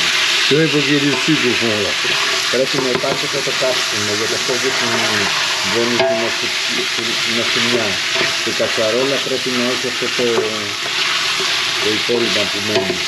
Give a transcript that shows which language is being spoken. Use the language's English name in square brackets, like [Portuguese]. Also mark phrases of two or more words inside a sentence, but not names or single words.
[French] Tu vois, il faut qu'il y ait du sucre au fond là. [Greek] Πρέπει να υπάρχει αυτό το κάψιμο, γιατί αυτό δείχνει βόνη την αφημιά. Η κατσαρόλα πρέπει να έχει αυτό το υπόλοιπο που μένει.